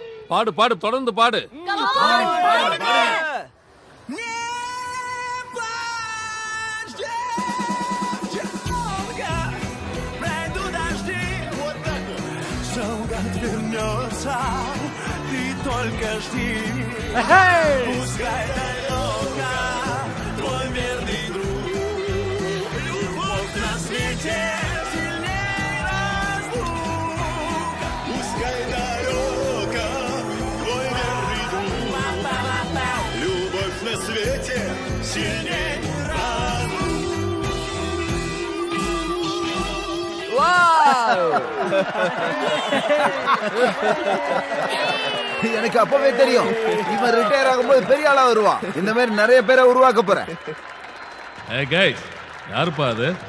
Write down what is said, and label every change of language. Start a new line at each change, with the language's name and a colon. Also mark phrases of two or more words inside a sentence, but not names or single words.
Tamil: பாடு பாடு தொடர்ந்து பாடு.
Russian: Вернется, ты только жди. Пускай далеко твой верный друг. Любовь на свете сильней разлук. Пускай далеко твой верный друг. Любовь на свете сильней разлук.
Tamil: எனக்கு அப்பவே தெரியும் இவன் ரிட்டையர் ஆகும்போது பெரிய ஆளா வருவான். இந்த மாதிரி நிறைய பேரை உருவாக்க போறேன். ஏய் गाइस யாருப்பா அது?